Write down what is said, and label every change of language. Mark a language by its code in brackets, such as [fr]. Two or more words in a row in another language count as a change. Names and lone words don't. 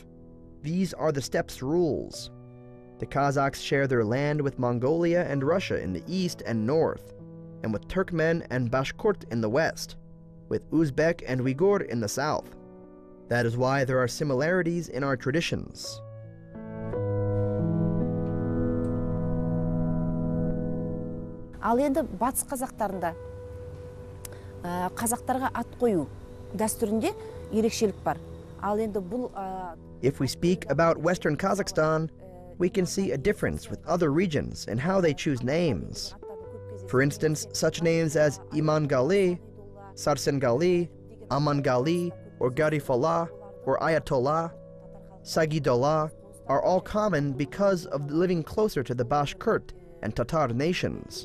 [en] These are the steppe's rules. The Kazakhs share their land with Mongolia and Russia in the east and north, and with Turkmen and Bashkurt in the west, with Uzbek and Uyghur in the south. That is why there are similarities in our traditions. [kk] Ал енді батыс қазақтарында қазақтарға ат қою дәстүрінде ерекшелік бар. Ал енді бұл [en] If we speak about Western Kazakhstan, we can see a difference with other regions in how they choose names. For instance, such names as Imangali, Sarsengali, Amangali, or Garifallah, or Ayatollah, Sagidollah are all common because of living closer to the Bashkurt and Tatar nations.